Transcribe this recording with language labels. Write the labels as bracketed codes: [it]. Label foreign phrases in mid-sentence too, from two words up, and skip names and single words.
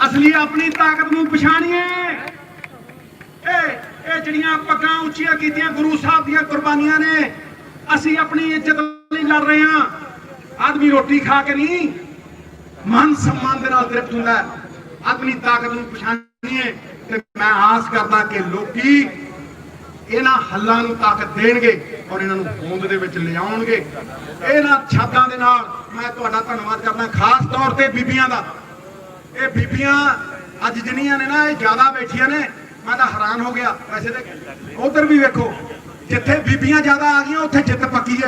[pa] ਅਸਲੀ ਅਪਣੀ ਤਾਕਤ ਨੂੰ ਪਛਾਣੀਏ। ਏ ਜੜੀਆਂ ਪੱਗਾਂ ਉੱਚੀਆਂ ਕੀਤੀਆਂ ਗੁਰੂ ਸਾਹਿਬ ਦੀਆਂ ਕੁਰਬਾਨੀਆਂ ਨੇ, ਅਸੀਂ ਅਪਣੀ ਇੱਜ਼ਤ ਲਈ ਲੜ ਰਹੇ ਹਾਂ। ਆਦਮੀ ਰੋਟੀ ਖਾ ਕੇ ਨਹੀਂ, ਮਾਨ ਸਨਮਾਨ ਦੇ ਨਾਲ ਤ੍ਰਿਪਤ ਹੁੰਦਾ ਹੈ। ਅਪਣੀ ਤਾਕਤ ਨੂੰ ਪਛਾਣੀਏ। ਤੇ ਮੈਂ ਆਸ ਕਰਦਾ ਕਿ ਲੋਕੀ ਇਹਨਾਂ ਹੱਲਾਂ ਨੂੰ ਤਾਕਤ ਦੇਣਗੇ ਔਰ ਇਹਨਾਂ ਨੂੰ ਹੋਂਦ ਦੇ ਵਿੱਚ ਲਿਆਉਣਗੇ। ਇਹਨਾਂ ਸ਼ਬਦਾਂ ਦੇ ਨਾਲ ਮੈਂ ਤੁਹਾਡਾ ਧੰਨਵਾਦ ਕਰਦਾ, ਖਾਸ ਤੌਰ ਤੇ ਬੀਬੀਆਂ ਦਾ। ਇਹ ਬੀਬੀਆਂ ਅੱਜ ਜਿਹੜੀਆਂ ਨੇ ਨਾ, ਇਹ ਜ਼ਿਆਦਾ ਬੈਠੀਆਂ ਨੇ, ਮੈਂ ਤਾਂ ਹੈਰਾਨ ਹੋ ਗਿਆ। ਵੈਸੇ ਤੇ ਉਧਰ ਵੀ ਵੇਖੋ, ਜਿੱਥੇ ਬੀਬੀਆਂ ਜ਼ਿਆਦਾ ਆ ਗਈਆਂ ਉੱਥੇ ਜਿੱਤ ਪੱਕੀ ਹੈ।